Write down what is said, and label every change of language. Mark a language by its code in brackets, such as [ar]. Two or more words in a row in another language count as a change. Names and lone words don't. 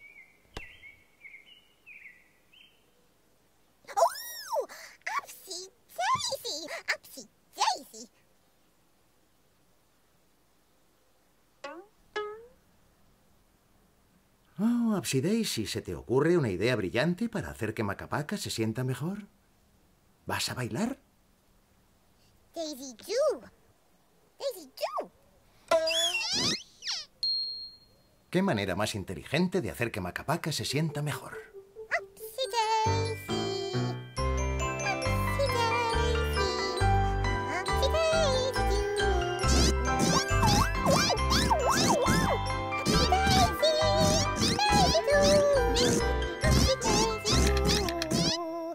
[es] Oh, Upsy Daisy. Upsy Daisy. Oh, Upsy Daisy, ¿se te ocurre una idea brillante para hacer que Maca Paca se sienta mejor? ¿Vas a bailar? [en] Daisy do. Daisy do. [es] ¿Qué manera más inteligente de hacer que Maca Paca se sienta mejor? Upsy Daisy. Upsy Daisy. [en] Upsy Daisy do. [es] Upsy Daisy. [en] Daisy do. Upsy Daisy do.